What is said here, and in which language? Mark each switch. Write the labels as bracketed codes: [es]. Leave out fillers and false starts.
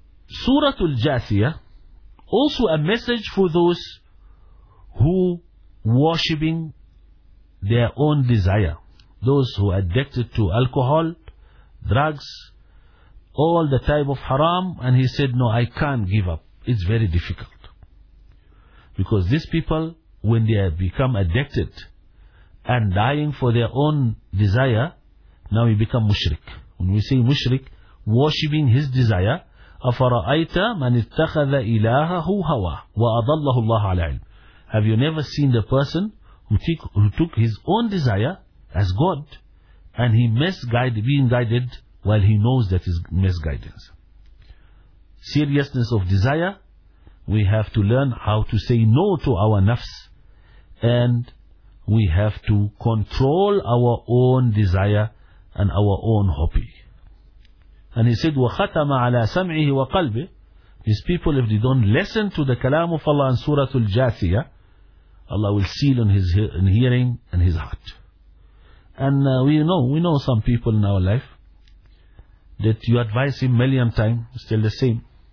[en] Suratul Jathiya, also a message for those who worshipping their own desire, those who are addicted to alcohol, drugs, all the type of haram, and he said, no, I can't give up. It's very difficult. Because these people, when they have become addicted and dying for their own desire, now he become mushrik. When we say mushrik, worshipping his desire, [ar] أَفَرَأَيْتَ مَنِ اتَّخَذَ إِلَاهَهُ هَوَى وَأَضَلَّهُ اللَّهُ عَلَى عِلْمٍ. [en] Have you never seen the person who took his own desire as God, and he misguided, being guided while he knows that is misguidance? Seriousness of desire, we have to learn how to say no to our nafs, and we have to control our own desire and our own hobby. And he said, [ar] وَخَتَمَ عَلَىٰ سَمْعِهِ وَقَلْبِهِ. [en] These people, if they don't listen to the kalam of Allah and Suratul Jathiya, Allah will seal on his hearing and his heart. And we know some people in our life that you advise him million times, still the same.